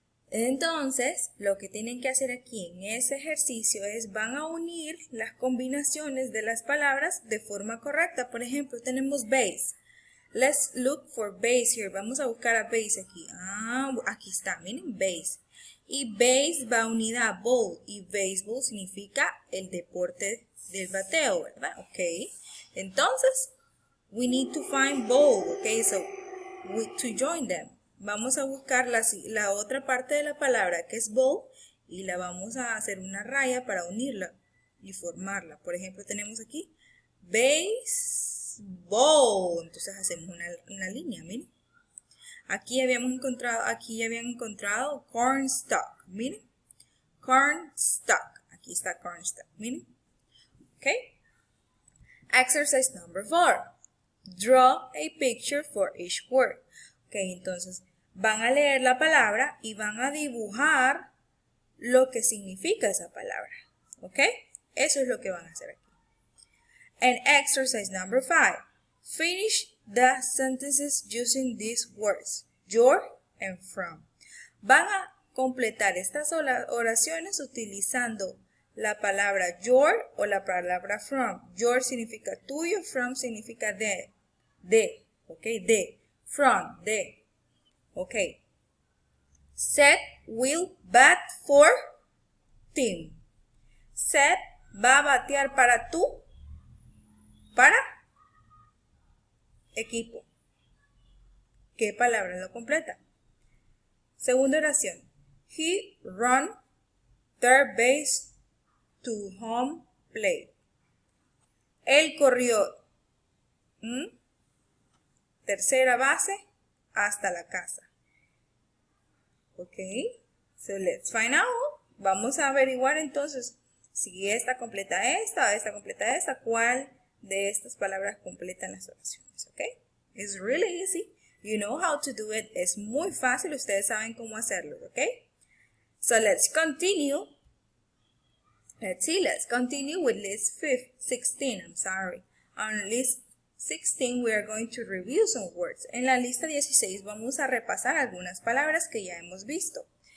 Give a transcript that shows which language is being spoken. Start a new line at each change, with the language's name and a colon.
Spanish: Entonces, lo que tienen que hacer aquí en ese ejercicio es van a unir las combinaciones de las palabras de forma correcta. Por ejemplo, tenemos base.
English: Let's look for base here.
Spanish: Vamos a buscar a base aquí. Aquí está, miren, base. Y base va unida a bowl. Y baseball significa el deporte del bateo, ¿verdad? Ok.
English: Entonces, we need to find bowl. Ok, so, to join them.
Spanish: Vamos a buscar la otra parte de la palabra que es bowl y la vamos a hacer una raya para unirla y formarla. Por ejemplo, tenemos aquí baseball. Entonces hacemos una línea, miren. Aquí ya habían encontrado cornstalk, miren. Cornstalk. Aquí está cornstalk, miren. Ok.
English: Exercise number 4. Draw a picture for each word.
Spanish: Ok, entonces van a leer la palabra y van a dibujar lo que significa esa palabra. ¿Ok? Eso es lo que van a hacer aquí.
English: And exercise number 5. Finish the sentences using these words, your and from.
Spanish: Van a completar estas oraciones utilizando la palabra your o la palabra from. Your significa tuyo, from significa de. ¿Ok? De. From, de. Ok.
English: Seth will bat for team.
Spanish: Seth va a batear para equipo. ¿Qué palabra lo completa? Segunda oración.
English: He run third base to home plate.
Spanish: Él corrió tercera base hasta la casa.
English: Ok, so let's find out.
Spanish: Vamos a averiguar entonces si esta completa esta o esta completa esta, cuál de estas palabras completan las oraciones.
English: Ok, it's really easy. You know how to do it.
Spanish: Es muy fácil, ustedes saben cómo hacerlo.
English: Ok, so let's continue. Let's continue with list 16. I'm sorry. On list 16 we are going to review some words.
Spanish: En la lista 16 vamos a repasar algunas palabras que ya hemos visto.